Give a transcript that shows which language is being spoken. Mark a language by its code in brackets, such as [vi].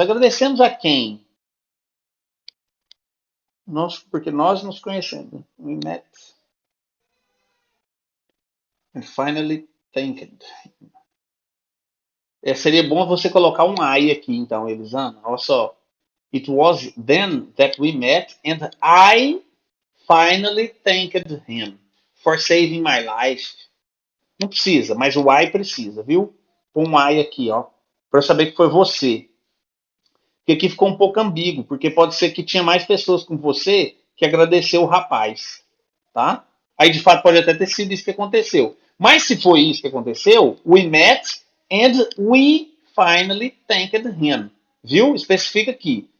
[pt] Agradecemos a quem? Porque nós nos conhecemos. [en] We met. And finally thanked. [pt] Seria bom você colocar um I aqui, então, Elisana. Olha só. [en] It was then that we met and I finally thanked him for saving my life. [pt] Não precisa, mas o I precisa, viu? Põe um I aqui, ó. Para eu saber que foi você. Porque aqui ficou um pouco ambíguo, porque pode ser que tinha mais pessoas com você que agradeceu o rapaz, tá? Aí de fato pode até ter sido isso que aconteceu. Mas se foi isso que aconteceu, [en] we met and we finally thanked him. [pt] Viu? Especifica aqui.